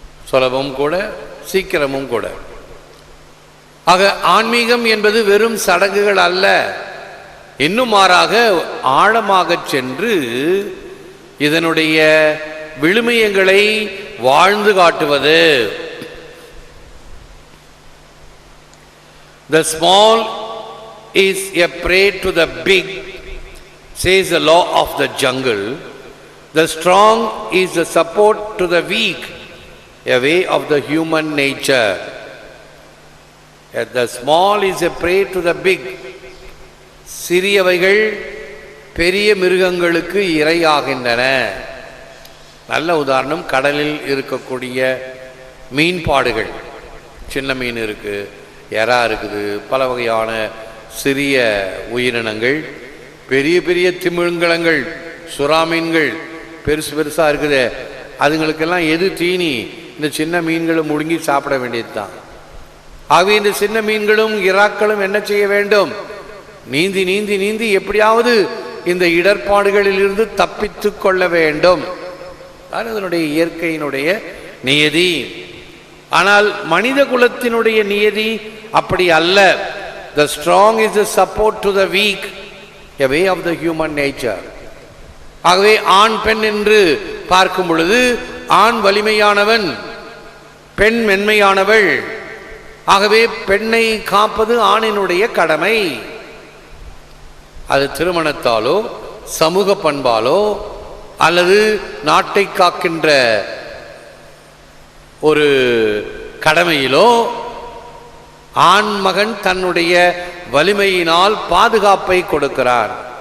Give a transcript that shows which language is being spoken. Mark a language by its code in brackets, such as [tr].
[ta] சுலபமும் கூட, சீக்கிரமும் கூட. ஆக ஆன்மீகம் என்பது வெறும் சடங்குகள் அல்ல, இன்னும் மாறாக ஆழமாக சென்று இதனுடைய விழுமியங்களை வாழ்ந்து காட்டுவது. [en] The small is a prey to the big, says the law of the jungle. The strong is the support to the weak, a way of the human nature. The small is a prey to the big. [ta] சிறியவைகள் பெரிய மிருகங்களுக்கு இரையாகின்றன. நல்ல உதாரணம், கடலில் இருக்கக்கூடிய மீன்பாடுகள். சின்ன மீன் இருக்குது, எறா இருக்குது, பல வகையான சிறிய உயிரினங்கள், பெரிய பெரிய திமிங்கலங்கள், சுறா மீன்கள் பெருசு பெருசாக இருக்குது. அதுங்களுக்கெல்லாம் எது தீனி? இந்த சின்ன மீன்களை முழுங்கி சாப்பிட வேண்டியது தான். ஆகவே இந்த சின்ன மீன்களும் இறாக்களும் என்ன செய்ய வேண்டும்? நீந்தி நீந்தி நீந்தி எப்படியாவது இந்த இடர்பாடுகளில் இருந்து தப்பித்து கொள்ள வேண்டும். அதனுடைய இயற்கையினுடைய நியதி. ஆனால் மனித குலத்தினுடைய நியதி அப்படி அல்ல. [en] The strong is the support to the weak, a way of the human nature. [ta] ஆகவே ஆண் பெண் என்று பார்க்கும் பொழுது ஆண் வலிமையானவன், பெண் மென்மையானவள். ஆகவே பெண்ணை காப்பது ஆணினுடைய கடமை. அது திருமணத்தாலோ சமூக பண்பாலோ அல்லது நாட்டை காக்கின்ற ஒரு கடமையிலோ ஆண் மகன் தன்னுடைய வலிமையினால் பாதுகாப்பை கொடுக்கிறார்.